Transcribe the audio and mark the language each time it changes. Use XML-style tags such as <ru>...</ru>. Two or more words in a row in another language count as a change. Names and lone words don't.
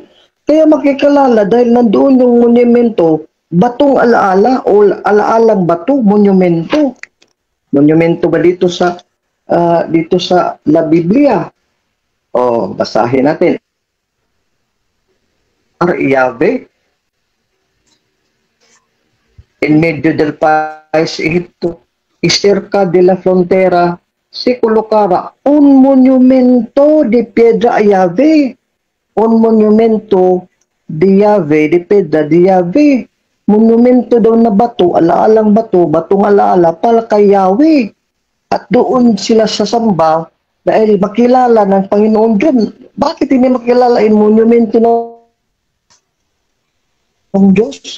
<tl>Kaya makikilala dahil nandoon yung monumento, batong alaala o alaalang bato, monumento. Monumento ba dito sa La Biblia? Oh, basahin natin.</tl> <es>Yahweh en medio del país Egipto, y cerca de la frontera se colocara un monumento de piedra a Yahweh, un monumento de Yahweh, de piedra de Yahweh.</es> <tl>Monumento daw na bato, alaalang bato, batong alaala para kay Yahweh. At doon sila sasamba dahil makilala ng Panginoon Diyos. Bakit hindi makilala yung monumento ng Diyos?</tl>